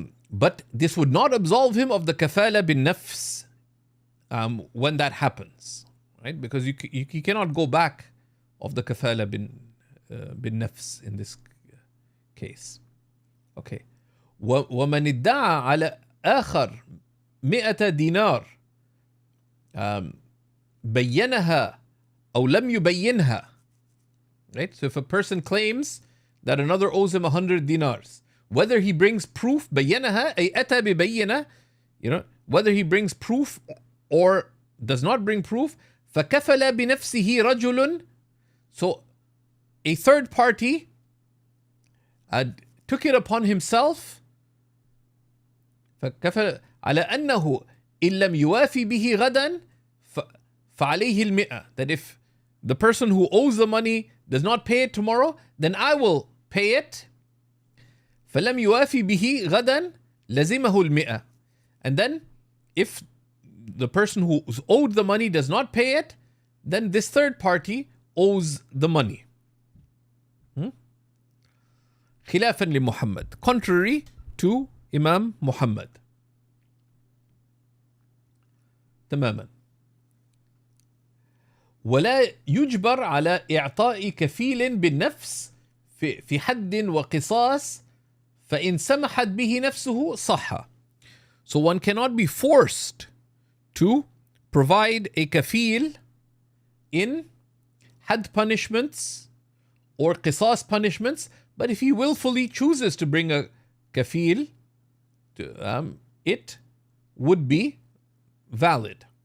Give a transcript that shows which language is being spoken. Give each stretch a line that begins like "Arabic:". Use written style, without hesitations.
English: But this would not absolve him of the kafala bin nafs when that happens, right? Because you cannot go back of the kafala bin nafs in this case. Okay.
Arabic: ومن ادعى على آخر 100 دينار بينها أو لم يبينها.
English: Right? So if a person claims that another owes him 100 dinars, whether he brings proof, بينها أي أتى ببينة, whether he brings proof or does not bring proof, فكفل بنفسه رجل.
Arabic: So a third party took it upon himself, فكفل على أنه إن لم يوافي به غدا فعليه المئة.
English: That if the person who owes the money does not pay it tomorrow, then I will pay it.
Arabic: فلم يوافي به غدا لزمه المئة.
English: And then if the person who's owed the money does not pay it, then this third party owes the money. خلافا لمحمد, contrary to Imam Muhammad.
Arabic: تماما. ولا يجبر على إعطاء كفيل بالنفس في حد وقصاص فإن سمحت به نفسه صح.
English: So one cannot be forced to provide a kafil in had punishments or qisas punishments, but if he willfully chooses to bring a kafil, it would be valid.